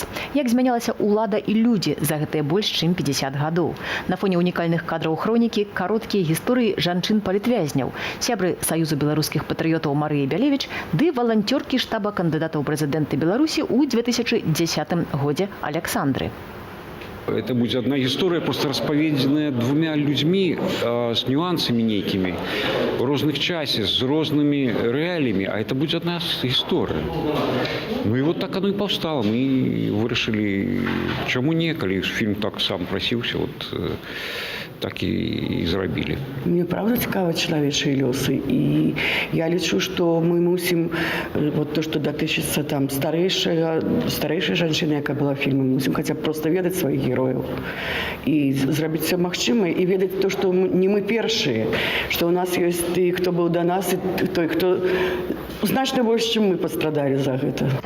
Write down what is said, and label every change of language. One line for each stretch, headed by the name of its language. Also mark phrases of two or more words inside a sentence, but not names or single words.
Belarusian: Як змянялася ўлада і людзі за гэтыя больш чым 50 гадоў. На фоне унікальных кадраў хронікі кароткія гісторыі жанчын-палітвязняў, сябры Саюзу беларускіх патрыётаў Марыі Бялевіч ды валанцёркі штаба кандыдатаў прэзідэнта Беларусі ў 2010 годзе Аляксандры.
Russian: Это будет одна история, просто распаведзеная двумя людьми с нюансами некими, в розных часе, с разными реалиями, а это будет одна история. Ну и вот так оно и повстало. Мы вырашили, чему не, коли фильм так сам просился, вот так
Belarusian: і зрабілі. Мне правда цікаві чалавечыя лёсы, і я лічу, што мы мусім вот то, што датычыцца там старэйшай жанчыны, якая была фільмам, мусім хаця б проста ведаць сваіх герояў і зрабіць все магчымае і ведаць то, што не мы першыя, што ў нас ёсць ты, хто быў да нас, і той, хто значна больш, чым мы пастрадалі за гэта.